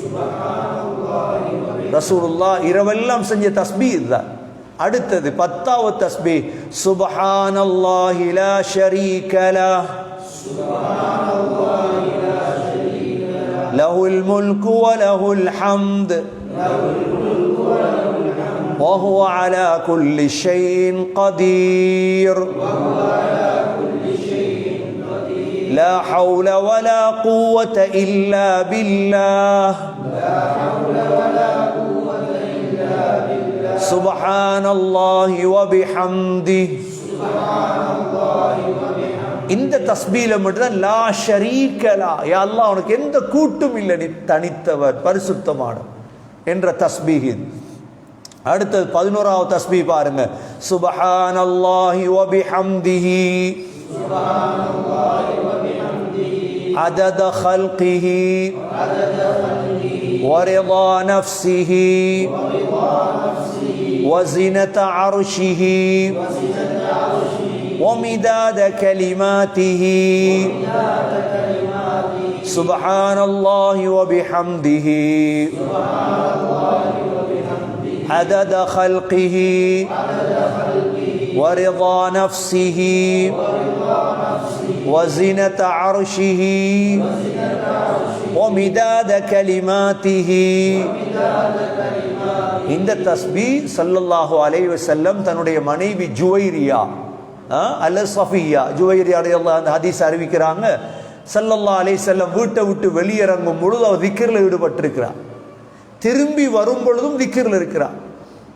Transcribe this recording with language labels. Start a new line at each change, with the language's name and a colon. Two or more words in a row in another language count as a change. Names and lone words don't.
Tamil: ரசூலுல்லாஹ் இரவெல்லாம் செஞ்ச தஸ்பீஹ் இதுதான். அடுத்தது 10வது தஸ்பீஹ்,
Arabic: سبحان الله لا شريك له، له الملك وله الحمد وهو على كل شيء قدير. لا حول ولا قوة إلا بالله. سبحان الله وبحمده.
Tamil: இந்த தஸ்பீஹ்ல மட்டும்
Arabic: لا شريك له, يا الله
Tamil: உனக்கு எந்த கூட்டும் இல்லை, நீ தனித்தவர் பரிசுத்தமான என்ற தஸ்பீஹ். அடுத்தது 11வது தஸ்பீஹ் பாருங்க,
Arabic: سبحان الله وبحمده عدد خلقه ورضا نفسه وزنة عرشه ومداد كلماته. سبحان الله وبحمده عدد خلقه ورضا نفسه وزنة عرشه ومداد كلماته.
Tamil: இந்த தஸ்பீஹ்
Arabic: صلى الله عليه وسلم
Tamil: தன்னுடைய மனைவி ஜுவைரியா அல்ல சஃபியா, ஜுவைரியா
Arabic: رضي الله عنها
Tamil: ஹதீஸ் அறிவிக்கிறாங்க.
Arabic: صلى الله عليه وسلم
Tamil: வீட்டை விட்டு வெளியிறங்கும் பொழுது அவர் திக்ர்ல ஈடுபட்டிருக்கிறார். திரும்பி வரும் பொழுதும் திக்ர்ல இருக்கிறார்.